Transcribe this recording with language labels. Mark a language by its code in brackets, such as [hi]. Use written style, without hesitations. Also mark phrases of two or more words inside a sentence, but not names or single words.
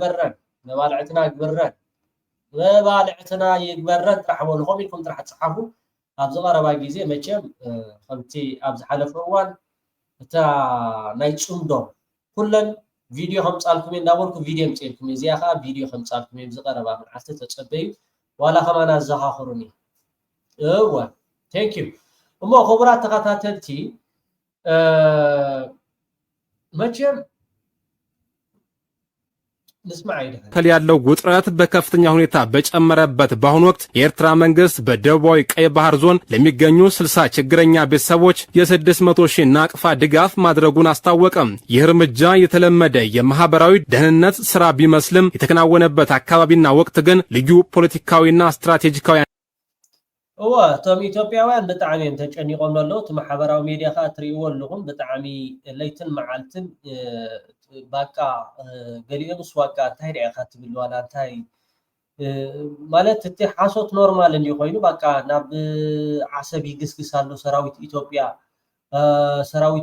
[ti] ይግበረን ጥራሕ በሉ ከምኡ ኢልኩም ጥራሕ ትፅሓፉ ኣብ ዝቐረባ ግዜ መቸም ከምቲ ኣብ ዝሓለፈ እዋን እታ ናይ ፅምዶ ኩለን ቪድዮ ከምፃልኩም እንዳበልኩ ቪድዮ ምፅልኩም እዚኣ ከዓ ቪድዮ ከምፃልኩም ዝቐረባ መዓልቲ ተፀበዩ ዋላ ከማና ዘኻኽሩኒ እወ [en] thank you [ti] እሞ ክቡራት ተኸታተልቲ መቸም [am] ከል ያለው ውጥረት በከፍተኛ ሁኔታ በጨመረበት በአሁኑ ወቅት የኤርትራ መንግስት በደቡባዊ ቀይ ባህር ዞን ለሚገኙ 60 ችግረኛ ቤተሰቦች የ600 ሺህ ናቅፋ ድጋፍ ማድረጉን አስታወቀ። ይህ እርምጃ የተለመደ የማህበራዊ ደህንነት ስራ ቢመስልም የተከናወነበት አካባቢና ወቅት ግን ልዩ ፖለቲካዊና ስትራቴጂካዊ [ti] እቶም ኢትዮጵያውያን ብጣዕሚ እዮም ተጨኒቆም ኣለዉ እቲ ማሕበራዊ ሚድያ ከዓ ትሪእዎ ኣለኹም ብጣዕሚ ለይትን መዓልትን ባቃ ገሊኦምስ ዋቃ እንታይ ዳ ኢኻ ትብል ዋላ እንታይ ማለት እቲ ሓሶት ኖርማል እንዲ ኮይኑ ባቃ ናብ ዓሰብ ይግስግስ ኣሎ ሰራዊት ኢትዮጵያ ሰራዊት